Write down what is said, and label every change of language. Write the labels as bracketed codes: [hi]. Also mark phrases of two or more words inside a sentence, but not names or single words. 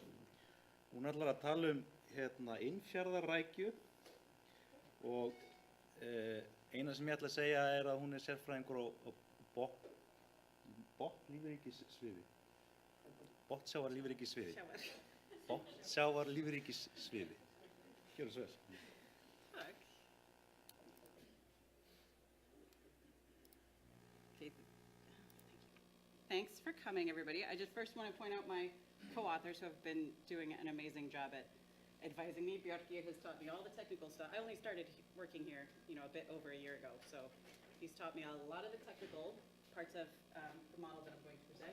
[is] Hún ætlar að tala Innfjarðarrækju og eina sem ég ætla að segja er að hún er sérfræðingur á botnsjávarlífríkissviði. Botnsjávarlífríkissviði. Gjörðu svo vel. Takk. [en] Okay. Thanks for coming, everybody. I just first want to point out my co-authors who have been doing an amazing job at advising me. Bjarki has taught me all the technical stuff. I only started working here, a bit over a year ago, so he's taught me a lot of the technical parts of the model that I'm going to present.